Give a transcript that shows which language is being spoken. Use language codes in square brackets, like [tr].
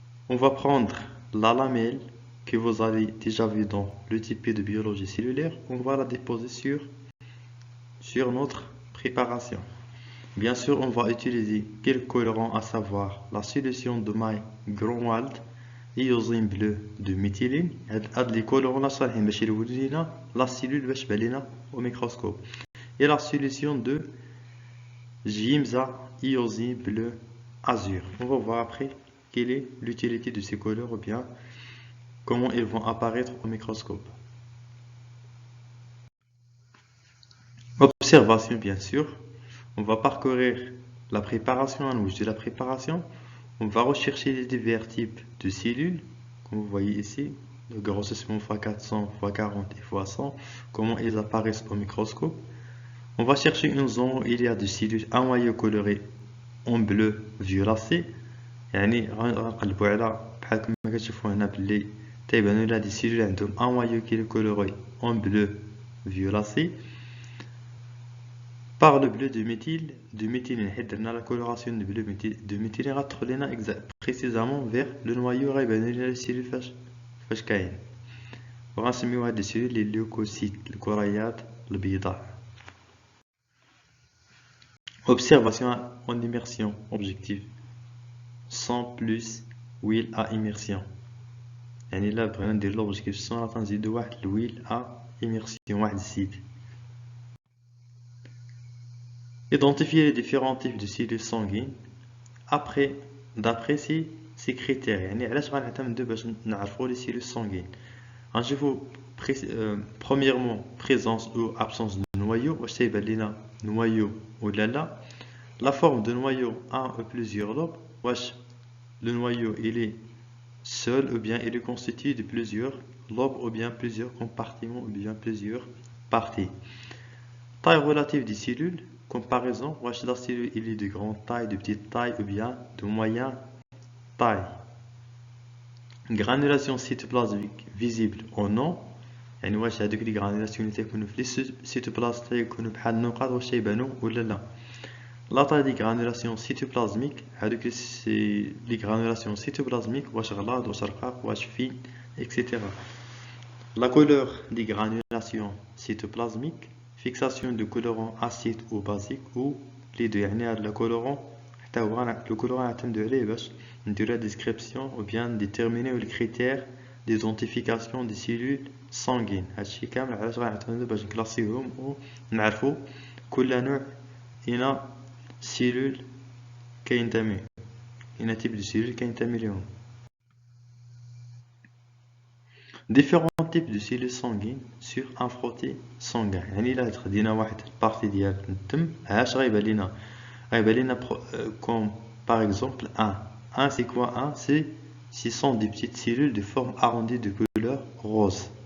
[fr] On va prendre la lamelle que vous avez déjà vu dans le type de biologie cellulaire, on va la déposer sur notre préparation. Bien sûr, on va utiliser quelques colorants, à savoir la solution de maille Grunwald, iosine bleu de méthylène. [ar] هاد [fr] les colorants là [ar] صالحين باش يلونوا لينا [fr] la cellule [ar] باش تبان لينا [fr] au microscope. Et la solution de Giemsa iosine bleu azur. On va voir après quelle est l'utilité de ces couleurs ou bien comment ils vont apparaître au microscope. Observation bien sûr. On va parcourir la préparation, en ouche de la préparation. On va rechercher les divers types de cellules, comme vous voyez ici, le grossissement x400, x40 et x100, comment ils apparaissent au microscope. On va chercher une zone où il y a des cellules en noyau coloré en bleu violacé. [ar] يعني غنقلبوا على بحال كما كتشوفوا هنا باللي تيبانوا لنا دي cellules عندهم [fr] un noyau qui est coloré en bleu violacé. Par le bleu de méthylène, la coloration de bleu de méthylène va précisément vers le noyau les cellules [ar] فاش كاين وغنسميو هاد السيلول لي ليوكوسيت الكريات البيضاء. [fr] Observation en immersion objectif sans plus huile à immersion. [ar] يعني لا بغينا ندير [fr] l'objectif sans [ar] غنزيدو واحد الويل [fr] à immersion [ar] واحد الزيت. [fr] Identifier les différents types de cellules sanguines d'après ces critères. [ar] يعني علاش غنعتمدو باش نعرفوا [fr] les cellules sanguines. [ar] غنشوفوا [fr] premièrement présence ou absence de noyau. [ar] واش تيبان لينا noyau ولا لا. [fr] La forme de noyau un ou plusieurs lobes. [ar] واش [fr] le noyau il est seul ou bien il est constitué de plusieurs lobes ou bien plusieurs compartiments ou bien plusieurs parties. Taille relative des cellules. Comparaison, [ar] واش [fr] la cellule il est de grande taille, de petite taille ou bien de moyenne taille. Granulation cytoplasmique visible ou non. [ar] يعني واش هذوك لي granulation اللي تيكونوا في السيتوبلازم تيكونوا بحال النقاط واش تيبانوا ولا لا. [fr] La taille des granulations cytoplasmiques, c'est les granulations cytoplasmiques, [ar] واش غلاظ واش رقاق واش [fr] fine, etc. La couleur des granulations cytoplasmiques, fixation de colorant acide ou basique ou les deux. [ar] يعني هذا [fr] le colorant [ar] يعتمد عليه باش نديرو [fr] la description ou bien déterminer les critères d'identification des cellules sanguines. [ar] هادشي كامل علاش غنعتمدو باش نكلاسيوهم ونعرفو كل نوع إلى cellule كينتمي إلى [fr] type de cellule [ar] كينتمي ليهم. [fr] Différents types de cellules sanguines sur un frotté sanguin. [ar] يعني إلا خدينا واحد البارتي ديال الدم هاش غيبان لينا [fr] comme par exemple 1 c'est quoi 1 ce sont des petites cellules de forme arrondie de couleur rose.